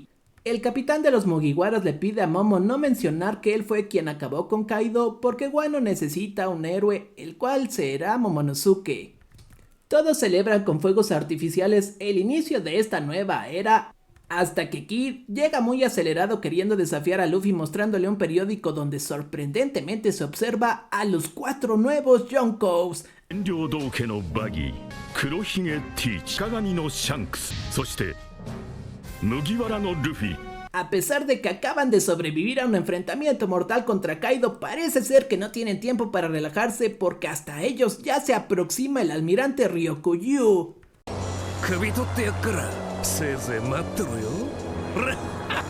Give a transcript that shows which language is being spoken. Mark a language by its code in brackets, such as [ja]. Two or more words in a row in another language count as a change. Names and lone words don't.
[es] El capitán de los Mugiwaras le pide a Momo no mencionar que él fue quien acabó con Kaido porque Wano necesita un héroe, el cual será Momonosuke. Todos celebran con fuegos artificiales el inicio de esta nueva era, hasta que Kid llega muy acelerado queriendo desafiar a Luffy mostrándole un periódico donde sorprendentemente se observa a los 4 nuevos Yonkous. [ja] 領道家のバギー、黒ひげティーチ、鏡のシャンクス、そして麦わらのルフィ。 [es] A pesar de que acaban de sobrevivir a un enfrentamiento mortal contra Kaido, parece ser que no tienen tiempo para relajarse porque hasta ellos ya se aproxima el almirante Ryokuyu. [ja] 首取ってやっからせいぜい待ってろよ。